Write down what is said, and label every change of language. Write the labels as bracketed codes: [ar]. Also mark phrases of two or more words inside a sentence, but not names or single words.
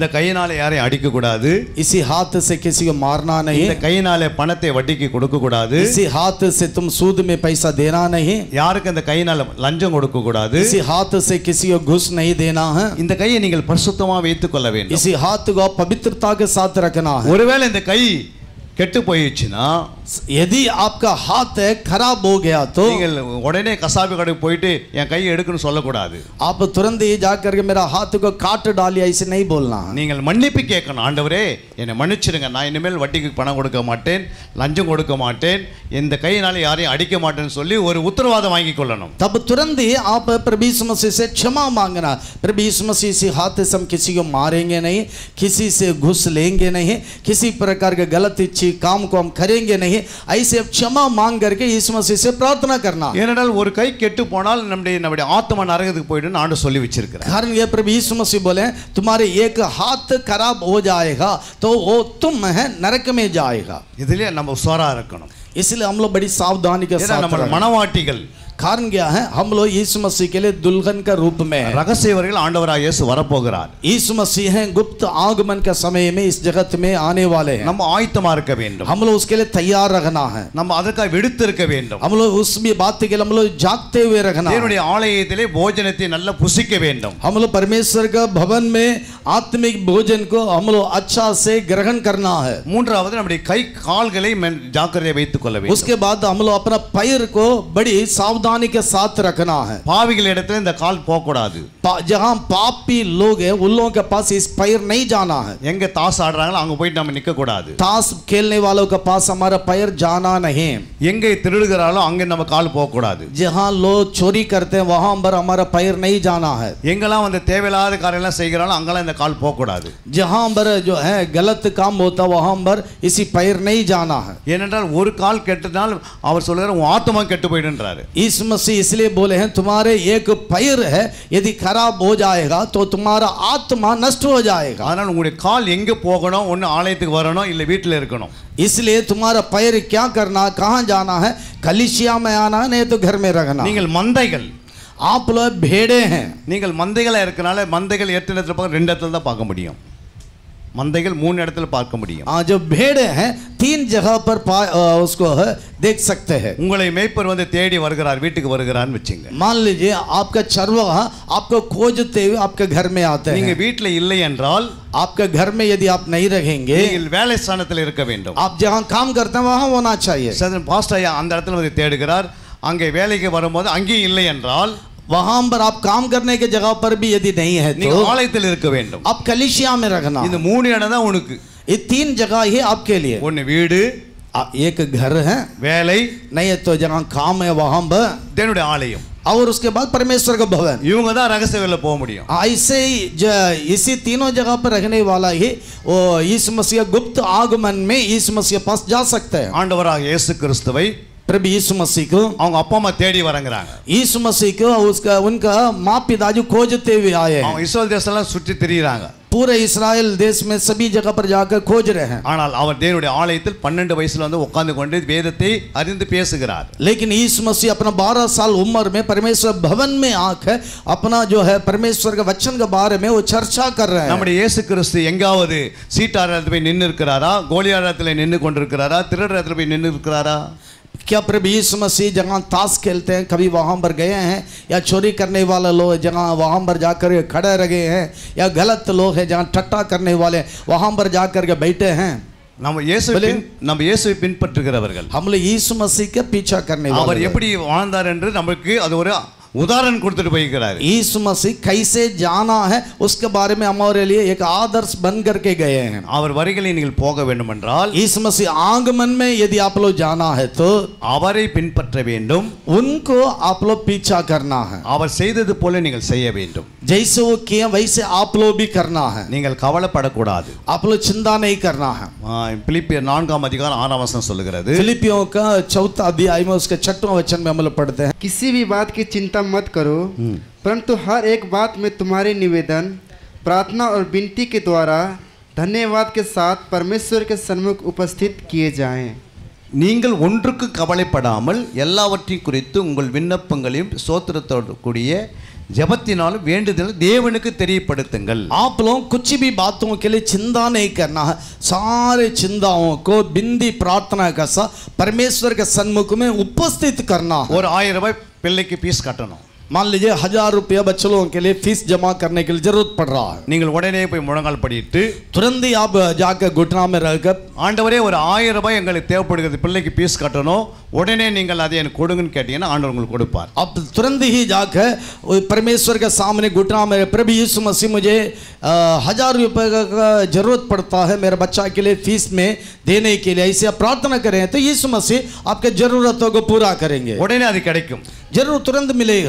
[ta] இந்த கையினால யாரையும் அடிக்க கூடாது, [hi] इसी हाथ से किसी को मारना नहीं, [ta] இந்த கையினால பணத்தை வட்டிக்கு கொடுக்க கூடாது, [hi] इसी हाथ से तुम सूद में पैसा देना नहीं, [ta] யாருக்கு இந்த கையினால லஞ்சம் கொடுக்க கூடாது, [hi] इसी हाथ से किसी को घुस नहीं देना है, [ta] இந்த கையை நீங்கள் பரிசுத்தமாக வைத்துக் கொள்ள வேண்டும், [hi] इसी हाथ को पवित्रता के साथ रखना है। [ta] ஒருவேளை இந்த கை கெட்டு போயிடுச்சுன்னா, [hi] यदि आपका हाथ है खराब हो गया तो [ta] நீங்கள் உடனே கசாபி கடைக்கு போயிட்டு என் கையை எடுக்கணும்னு சொல்லக்கூடாது, [hi] आप तुरंत ही जाकर के मेरा हाथ को काट डालिया इसे नहीं बोलना है। [ta] நீங்கள் மன்னிப்பு கேட்கணும், ஆண்டவரே என்னை மன்னிச்சிடுங்க, நான் இனிமேல் வட்டிக்கு பணம் கொடுக்க மாட்டேன், லஞ்சம் கொடுக்க மாட்டேன், இந்த கையினால யாரையும் அடிக்க மாட்டேன்னு சொல்லி ஒரு உத்தரவாதம் வாங்கி கொள்ளணும்। [hi] तब तुरंत ही आप प्रभु यीशु मसीह से क्षमा मांगना, प्रभु यीशु मसीह से हाथ से हम किसी को मारेंगे नहीं, किसी से घुस लेंगे नहीं, किसी प्रकार के गलत इच्छी काम को हम करेंगे नहीं, ऐसे क्षमा मांग करके यीशु मसीह से प्रार्थना करना। [ta] ஏனென்றால் ஒரு கை கெட்டு போனால் நம்முடைய ஆத்மா நரகத்துக்கு போய்டுன்னு ஆண்டவர் சொல்லி வச்சிருக்கிறார்। [hi] कारण ये प्रभु यीशु मसीह बोले तुम्हारे एक हाथ खराब हो जाएगा तो वो तुम है नरक में जाएगा। [ta] இதுலயே நம்ம உஷாரா இருக்கணும், [hi] इसलिए हम लोग बड़ी सावधानी के साथ [ta] நம்ம மனவாட்டிகள்। [hi] कारण क्या है, हम लोग यीशु मसीह के लिए दुल्हन का रूप में है। [ta] ரகசியவர்கள் ஆண்டவராகிய இயேசு வரப்போகிறார், [hi] यीशु मसीह हैं गुप्त आगमन के समय में इस जगत में आने वाले हैं। [ta] நம்ம ஆயத்தமா இருக்க வேண்டும், [hi] हम लोग उसके लिए तैयार रखना है, [ta] நம்ம அதற்காக விடுத்திருக்க வேண்டும், [hi] हम लोग उस भी बात के लिए हम लोग जागते हुए रखना है। [ta] தேவனுடைய ஆலயத்திலே போஜனத்தை நல்லா புசிக்க வேண்டும், [hi] हम लोग परमेश्वर का भवन में आत्मिक भोजन को हम लोग अच्छा से ग्रहण करना है। [ta] மூன்றாவது நம்முடைய கை கால்களை ஜாக்கிரதையாக வைத்துக் கொள்ள வேண்டும், [hi] उसके बाद हम लोग अपना पैर को बड़ी सावधानी के साथ रखना है। [ta] பாவிகள் இடத்துல இந்த கால் போக கூடாது, [hi] जहां पापी लोग हैं उन लोगों के पास इस पैर नहीं जाना है। [ta] எங்க தாஸ் ஆடுறாங்களோ அங்க போயிட்டு நம்ம நிக்க கூடாது, [hi] ताश खेलने वालों के पास हमारा पैर जाना नहीं, [ta] எங்க திருடுகிறாளோ அங்க நம்ம கால் போக கூடாது, [hi] जहां लोग चोरी करते हैं वहां पर हमारा पैर नहीं जाना है, [ta] எங்கெல்லாம் வந்து தேவையில்லாத காரியெல்லாம் செய்கிறாளோ அங்கெல்லாம் இந்த கால் போக கூடாது, [hi] जहां पर जो है गलत काम होता वहां पर इसी पैर नहीं जाना है। [ta] ஏனென்றால் ஒரு கால் கெட்டதால் அவர் சொல்றாரு உன் ஆத்மா கெட்டு போயிடுன்றாரு। [hi] यीशु मसीह इसलिए बोले हैं तुम्हारे एक पैर है यदि खराब हो जाएगा तो तुम्हारा आत्मा नष्ट हो जाएगा। [ta] அதனால உங்களுடைய கால் எங்க போகணும், ஒன்னு ஆலயத்துக்கு வரணும் இல்ல வீட்டுல இருக்கணும், [hi] इसलिए तुम्हारा पैर क्या करना, कहां जाना है, कलीसिया में आना नहीं तो घर में रखना। [ta] நீங்கள் மந்தைகள், [hi] आप लोग भेड़े हैं, [ta] நீங்கள் மந்தைகளா இருக்கனால மந்தைகள் எட்டு இடத்துல பார்க்க, ரெண்டு இடத்துல தான் பார்க்க முடியும், மந்தைகள் மூணு இடத்துல பார்க்க முடியும்। [hi] जो भेड़े हैं 3 जगह पर उसको है देख सकते हैं। [ta] உங்களை மேய்ப்பர் வந்து தேடி வருகிறார், வீட்டுக்கு வருகிறான்னு வெச்சுங்க, [hi] मान लीजिए आपका चरवाहा आपको खोजते हुए आपके घर में आते [ta] நீங்க [hi] हैं। [ta] வீட்டுல இல்லை என்றால் [hi] आपके घर में यदि आप नहीं रहेंगे, [ta] நீங்கள் வேலை ஸ்தானத்தில் இருக்க வேண்டும், [hi] आप जहां काम करते हैं वहां होना चाहिए। [ta] சதன் பாஸ்டர் ஐயா அந்த இடத்துல வந்து தேடுகிறார், அங்கே வேலைக்கு வரும்போது அங்கேயும் இல்லை என்றால் [hi] वहां पर आप काम करने के जगह पर भी यदि नहीं है [ta] நீங்க [hi] तो [ta] ஆலயத்தில் இருக்க வேண்டும்। [hi] आप कलीसिया में रखना। [ta] இந்த மூணு இடம் தான் உனக்கு, [hi] ये 3 जगह ही आपके लिए, [ta] ஒன்னு வீடு, [hi] एक घर है, [ta] வேலை, [hi] नहीं है तो जहां काम है वहां पर, [ta] தேவனுடைய ஆலயம், [hi] और उसके बाद परमेश्वर का भवन। [ta] இவங்க தான் ரகசியங்களில் போக முடியும்। [hi] ऐसे ही इसी तीनों जगह पर रहने वाला ही वो यीशु मसीह गुप्त आगमन में यीशु मसीह पास जा सकते हैं। [ta] ஆண்டவராக இயேசு கிறிஸ்துவை [hi] प्रभु यीशु मसीह को [ta] அவங்க அப்பா அம்மா தேடி வரங்கறாங்க, [hi] यीशु मसीह को उनका माँ पिताजी खोजते हुए आए हैं। [ta] அவங்க இஸ்ரவேல் தேசம்லாம் சுற்றி திரியுறாங்க, [hi] पूरे इस्राएल देश में सभी जगह पर जाकर खोज रहे हैं, [ta] ஆனால் அவர் தேவனுடைய ஆலயத்தில் 12 வயசுல வந்து உட்கார்ந்து கொண்டு வேதத்தை அறிந்து பேசுகிறார்। [hi] लेकिन यीशु मसीह अपना 12 साल उम्र में परमेश्वर भवन में आकर अपना जो है परमेश्वर के वचन के बारे में वो चर्चा कर रहे हैं। [ta] நம்முடைய இயேசு கிறிஸ்து எங்காவது சீட்டாரத்தில் போய் நின்று இருக்கிறாரா, கோலியாரத்தில் நின்று கொண்டிருக்கிறாரா, திருடரத்தில் போய் நின்று இருக்கிறாரா? [hi] क्या प्रभु यीशु मसीह जहाँ ताश खेलते हैं कभी वहाँ पर गए हैं, या चोरी करने वाले लोग जहाँ वहाँ पर जाकर खड़े रहे हैं, या गलत लोग हैं जहाँ ठट्टा करने वाले वहाँ पर जाकर के बैठे हैं? [ta] நம்ம இயேசுவை பின்பற்றுகிறவர்கள், [hi] हम लोग यीशु मसीह के पीछा करने वाले। [ta] அவர் எப்படி வாழ்ந்தார் என்று நமக்கு அது ஒரு உதாரணம் கொடுத்துட்டு போயிருக்கிறாரு. [hi] यीशु मसीह कैसे जाना है उसके बारे में हमारे लिए एक आदर्श बन करके गए हैं. [ta] அவர் வருகையில் நீங்கள் போக வேண்டும் என்றால், [hi] यीशु मसीह आगमन में यदि आप लोग जाना है तो [ta] அவரை பின்பற்ற வேண்டும். [hi] उनको आप लोग पीछा करना है. [ta] அவர் செய்தது போல நீங்கள் செய்ய வேண்டும். [hi] जैसे वो किए वैसे आप लोग भी करना है. [ta] நீங்கள் கவலைப்படக்கூடாது. [hi] आप लोग चिंता नहीं करना है. [ta] பிலிப்பியர் 4:6 சொல்லுகிறது. [hi] फिलिपियों का 4 अध्याय में उसके 6वें वचन में हम लोग पढ़ते हैं, किसी भी बात की चिंता मत करो, परंतु हर एक बात में तुम्हारे निवेदन, प्रार्थना और विनती के द्वारा धन्यवाद के साथ परमेश्वर के सन्मुख उपस्थित किए जाएं. [ta] நீங்கள் ஒன்றுக்கு கவலைப்படாமல் எல்லாவற்றையும் குறித்து உங்கள் விண்ணப்பங்களையும் ஸ்தோத்திரத்தோடு கூடிய ஜெபத்தினாலும் வேண்டுதலும் தேவனுக்கு தெரியப்படுத்துங்கள். [hi] आप लोग कुछ भी बातों के लिए चिंता नहीं करना है. सारे चिंताओं को बिंदी प्रार्थना का साथ परमेश्वर के सन्मुख में उपस्थित करना है. [ta] ஒரு 1000 ரூபாய் பிள்ளைக்கு ஃபீஸ் கட்டணும். [hi] मान लीजिए 1000 रुपया बच्चों के लिए फीस जमा करने के लिए जरूरत पड़ रहा है. [ta] நீங்கள் உடனே போய் முழங்கால் படிட்டு [hi] तुरंत ही आप जाकर घुटना में रहकर, [ta] ஆண்டவரே ஒரு 1000 ரூபாய் எங்களுக்கு தேவைப்படுகிறது, பிள்ளைக்கு ஃபீஸ் கட்டணும், உடனே நீங்கள் அதை எனக்கு கொடுங்கன்னு கேட்டீங்கன்னா ஆண்டவர் உங்களுக்கு கொடுப்பார். [hi] अब तुरंत ही जाकर परमेश्वर के सामने घुटना में, प्रभु यीशु मसीह मुझे 1000 रुपये का जरूरत पड़ता है मेरे बच्चा के लिए फीस में देने के लिए, ऐसे आप प्रार्थना करें तो यीशु मसीह आपके जरूरतों को पूरा करेंगे. [ta] உடனே அது கிடைக்கும். [hi] जरूर तुरंत मिलेगा.